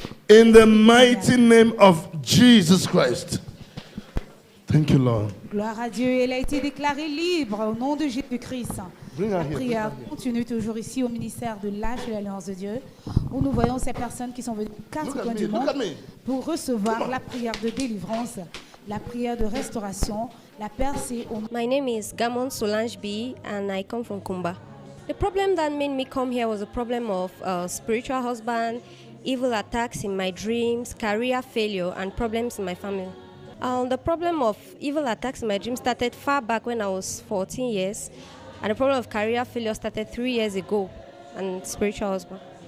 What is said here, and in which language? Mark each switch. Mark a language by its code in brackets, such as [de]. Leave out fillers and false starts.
[en] In the mighty name of Jesus Christ. Thank you, Lord. [fr] Gloire à Dieu. Elle a été déclarée libre au nom de Jésus-Christ. La prière continue toujours ici au ministère de l'Arche de l'Alliance de Dieu, où nous voyons ces personnes qui sont venues de quatre coins du monde pour recevoir la prière de délivrance, la prière de restauration, la percée au... [en] My name is Gamon Solange B, and I come from Kumba. The problem that made me come here was a problem of spiritual husband, evil attacks in my dreams, career failure, and problems in my family. The problem of evil attacks in my dreams started far back when I was 14 years, and the problem of career failure started 3 years ago, and spiritual husband.